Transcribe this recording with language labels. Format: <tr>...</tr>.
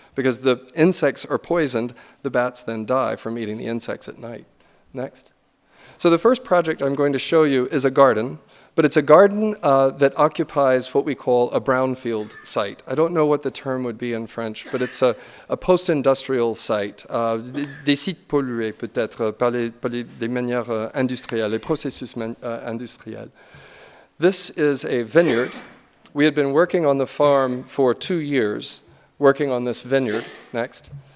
<en>Because the insects are poisoned, the bats then die from eating the insects at night. Next. So the first project I'm going to show you is a garden, but it's a garden that occupies what we call a brownfield site. I don't know what the term would be in French, but it's a post-industrial site.</en> <fr>Des sites pollués peut-être par les manières industrielles, les processus industriels.</fr> <en>This is a vineyard. We had been working on the farm for 2 years, working on this vineyard. Next.</en>